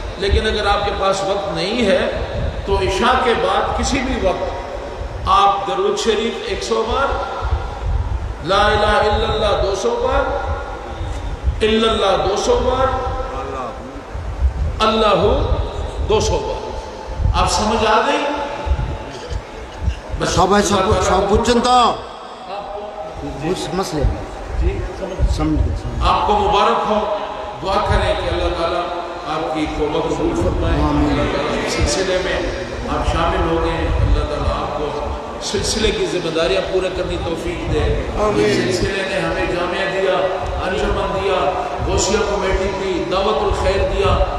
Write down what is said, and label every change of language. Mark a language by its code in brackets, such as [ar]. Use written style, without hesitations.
[ur] لیکن اگر آپ کے پاس وقت نہیں ہے تو عشاء کے بعد کسی بھی وقت آپ درود شریف 100 بار، لا الہ الا اللہ 200 بار، الا اللہ 200 بار، اللہ 200 بار. آپ سمجھ آ گئی؟ [bn] সবাই সব বুঝছেন তো مسئلے [ur] آپ کو مبارک ہو. دعا کریں کہ اللہ تعالیٰ آپ کی توبہ قبول فرمائے. اللہ تعالیٰ اس سلسلے میں آپ شامل ہو گئے. اللہ تعالیٰ آپ کو سلسلے کی ذمہ داریاں پورے کرنی توفیق دے. اس سلسلے نے ہمیں جامعہ دیا، انجمن دیا، غوثیہ کمیٹی دی، دعوت الخیر دیا.